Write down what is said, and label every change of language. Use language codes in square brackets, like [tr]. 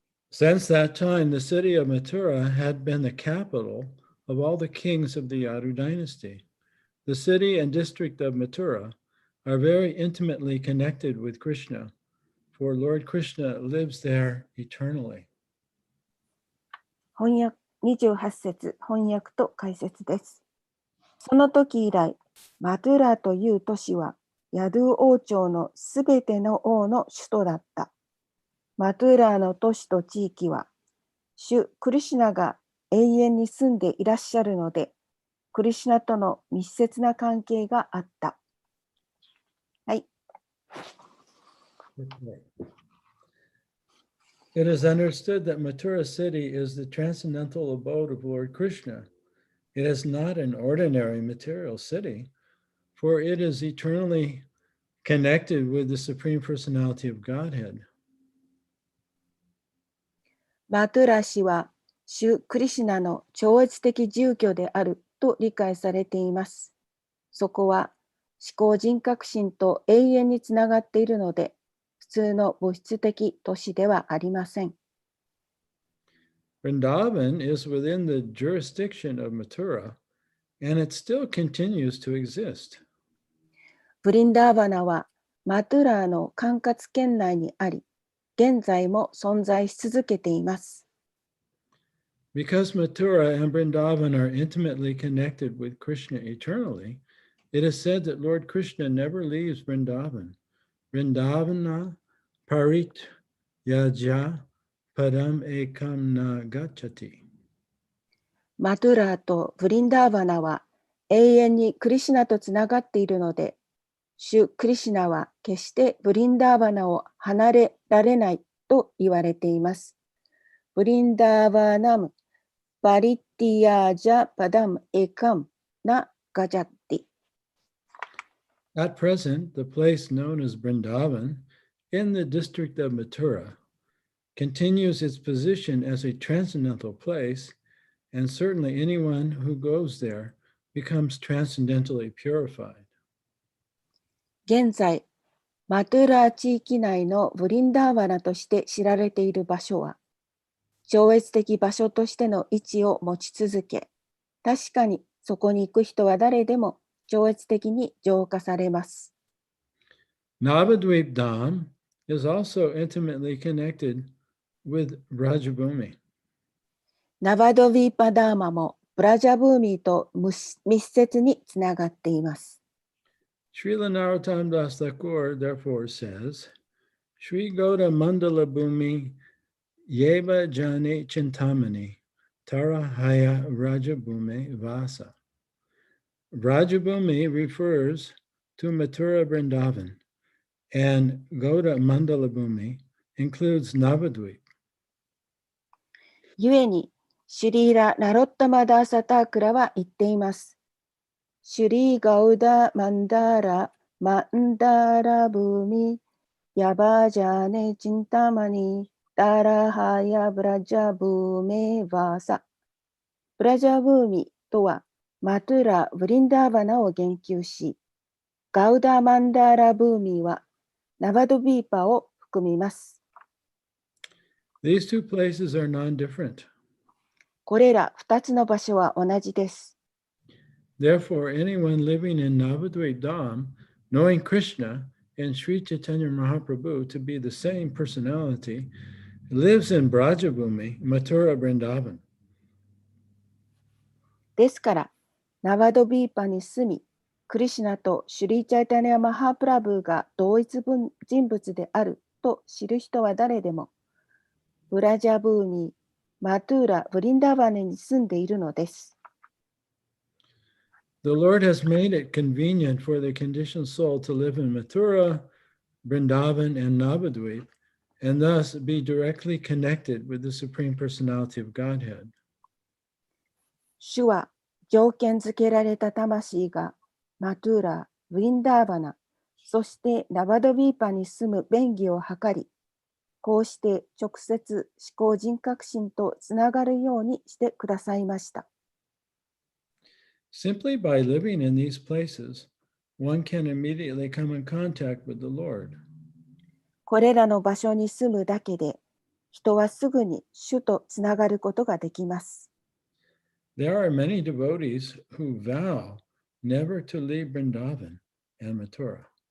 [en] Since that time, the city of Mathura had been the capital of all the kings of the Yadu dynasty. The city and district of Mathura are very intimately connected with Krishna, for Lord Krishna lives there eternally. [ja] 翻訳28節翻訳と解説です。その時以来、マトゥラという都市は、ヤドゥ王朝のすべての王の首都だった。マトゥラの都市と地域は、主クリシュナが永遠に住んでいらっしゃるので、クリシュナとの密接な関係があった。はい。 [en] It is understood that Mathura city is the transcendental abode of Lord Krishna. It is not an ordinary material city, for it is eternally connected with the Supreme Personality of Godhead. [ja] マトゥラ氏は、主クリシュナの超越的住居であると理解されています。そこは思考人格心と永遠につながっているので、普通の物質的都市ではありません。 [en] Vrindavan is within the jurisdiction of Mathura, and it still continues to exist. [ja] ブリンダーバナはマトゥラーの管轄圏内にあり、現在も存在し続けています。 [en] Because Mathura and Vrindavan are intimately connected with Krishna eternally, it is said that Lord Krishna never leaves Vrindavan. [sa] Vrindavana parit yaja padam ekam na gachati. [ja] マトゥラーとブリンダーバナは永遠にクリシュナとつながっているので、主クリシュナは決してブリンダーバナを離れられないと言われています。 [sa] ブリンダーバナムパリティヤジャパダムエカムナガジャティ。 [en] At present, the place known as Vrindavan in the district of Mathura continues its position as a transcendental place, and certainly anyone who goes there becomes transcendentally purified. [ja] 現在、マトゥラー地域内のブリンダーバナとして知られている場所は、超越的場所としての位置を持ち続け、確かにそこに行く人は誰でも超越的に浄化されます。 [en] Navadvip Dham is also intimately connected with Brajabhumi. [ja] ナバドヴィーパダーマもブラジャブーミーと密接につながっています。 [en] Srila Narottam Das Thakur therefore says, [sa] Shri Goda Mandala Bhumi Yeva Jane Chintamani Tarahaya Rajabhumi Vasa. [en] Rajabhumi refers to Mathura Vrindavan, and Goda Mandala Bhumi includes Navadvip. [ja] ゆえに、シュリーラ・ナロッタマダーサタークラは言っています。 [sa] シュリー・ガウダ・マンダーラ・マンダーラ・ブーミ、ヤバジャーネ・チンタマニ、ダラハヤ・ブラジャブーメ・バーサ。 [ja] ブラジャブーミとは、マトゥラ・ブリンダーバナを言及し、ガウダ・マンダーラ・ブーミは、ナバドビーパを含みます。 [en] These two places are non-different. [ja] これら2つの場所は同じです。 [en] Therefore, anyone living in Navadvip Dham, knowing Krishna and Sri Chaitanya Mahaprabhu to be the same personality, lives in Brajabhumi, Mathura Vrindavan. [ja] ですから、ナバドビーパに住み、クリシュナとシュリーチャイタニア・マハプラブーが同一人物であると知る人は誰でも、ブラジャブーミー、マトゥーラ・ブリンダーバネに住んでいるのです。 [en] The Lord has made it convenient for the conditioned soul to live in Mathura, Vrindavan, and Navadvip, and thus be directly connected with the Supreme Personality of Godhead. [ja] 主は条件付けられた魂がマトゥーラ、ブリンダーバナ、そしてナバドビーパに住む便宜を図り、こうして直接思考人格心とつながるようにしてくださいました。 [en] Simply by living in these places, one can immediately come in contact with the Lord. [ja] これらの場所に住むだけで、人はすぐに主とつながることができます。 [en] There are many devotees who vow never to leave Vrindavan and Mathura.